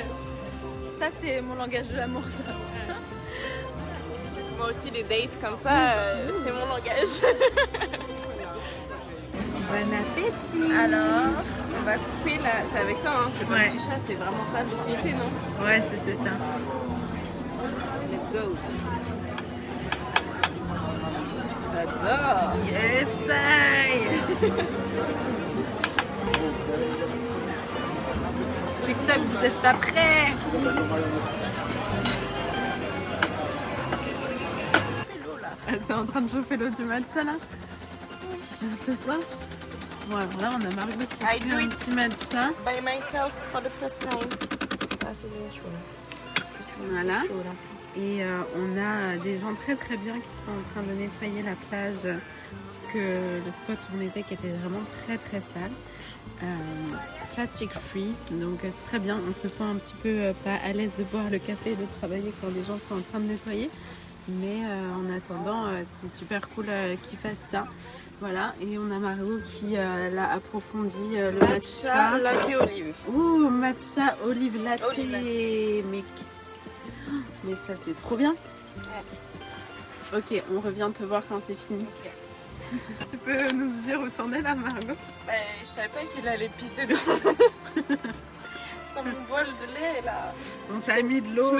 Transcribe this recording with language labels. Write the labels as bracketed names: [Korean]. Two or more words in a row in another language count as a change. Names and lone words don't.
[French] Ça, c'est mon langage de l'amour, ça. Moi aussi, les dates comme ça, c'est mon langage. Bon appétit. Alors, on va couper là. C'est avec ça, hein. C'est pas Ouais. le petit chat, c'est vraiment ça l'utilité, non? Ouais, c'est ça. [English] Let's go. [French] J'adore. Yes, aïe. TikTok, vous êtes pas prêts? Elle est en train de chauffer l'eau du matcha là? C'est ça? Bon, alors là, on a Margot qui [English] I [French] se [English] do [French] fait un [English] it. [French] petit matcha. [English] By myself for the first time. [French] Ah, c'est bien chaud là. Voilà. C'est chaud, là. Et on a des gens très très bien qui sont en train de nettoyer la plage, que le spot où on était qui était vraiment très très sale. [English] Plastic free, [French] donc c'est très bien. On se sent un petit peu pas à l'aise de boire le café et de travailler quand les gens sont en train de nettoyer. Mais en attendant, c'est super cool qu'ils fassent ça. Voilà, et on a Margot qui l'a approfondi le matcha. Latte olive. Ouh, matcha olive latte. Olive latte. Mais ça, c'est trop bien. Ok, on revient te voir quand c'est fini. Tu peux nous dire où t'en es là, Margot? Je savais pas qu'il allait pisser dans mon bol de lait là. On s'est mis de l'eau.